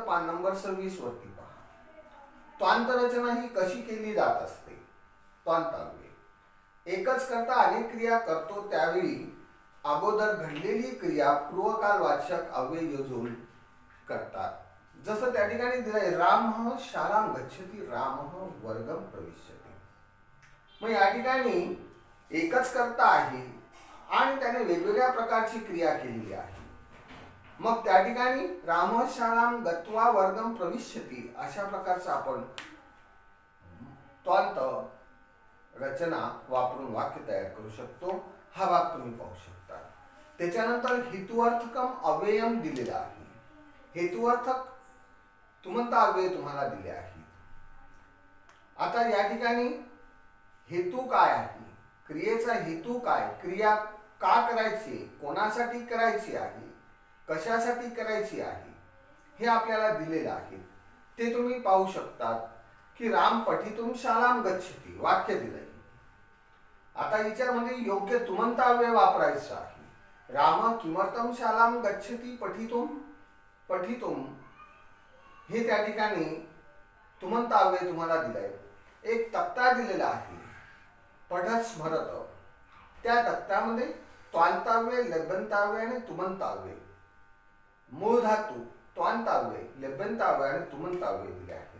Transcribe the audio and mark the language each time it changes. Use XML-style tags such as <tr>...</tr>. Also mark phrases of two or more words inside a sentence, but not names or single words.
<mr>पान नंबर 26 वरती पहा. त्वांत रचना ही कशी केली जात असते. त्वांत अव्यय एकच करता अनेक क्रिया करतो, त्यावेळी अगोदर घडलेली क्रिया पूर्वकालवाचक अव्यय योजून करतात. जसं त्या ठिकाणी दिलंय,</mr> <sa>रामः शालां गच्छति, रामः वर्गम प्रविशति.</sa> <mr>मग या ठिकाणी एकच करता आहे आणि त्याने वेगवेगळ्या प्रकारची क्रिया केलेली आहे. मग त्या ठिकाणी</mr> <sa>रामः शालां गत्वा वर्गम प्रविशति</sa> <mr>अशा प्रकारचा आपण त्वांत रचना वापरून वाक्य तयार करू शकतो. हा भाग तुम्ही पाहू शकता. त्याच्यानंतर</mr> <sa>हेतुअर्थकम अव्ययम</sa> <mr>दिलेला आहे. हेतुअर्थक तुमंत अव्यय तुम्हाला दिले आहेत. आता या ठिकाणी हेतू काय आहे, क्रियेचा हेतू काय, क्रिया का करायची, कोणासाठी करायची आहे, कशासाठी करायची आहे, हे आपल्याला दिलेलं आहे. ते तुम्ही पाहू शकतात की</mr> <sa>राम पठितुम शालां गच्छति</sa> <mr>वाक्य दिलंय. आता याच्यामध्ये योग्य तुमंत अव्यय वापरायचं आहे.</mr> <sa>राम किमर्थम शालां गच्छति पठितुम</sa> <mr>हे त्या ठिकाणी तुमंत अव्यय तुम्हाला दिलाय. एक तक्ता दिलेला आहे,</mr> <sa>पठत स्मरत.</sa> <mr>त्या तक्त्यामध्ये त्वांताव्यय, लब्यंताव्यय आणि तुमंताव्यय, मूळ धातू, त्वांताव्यय, लब्यंताव्यय आणि तुमंताव्यय दिले आहे.</mr>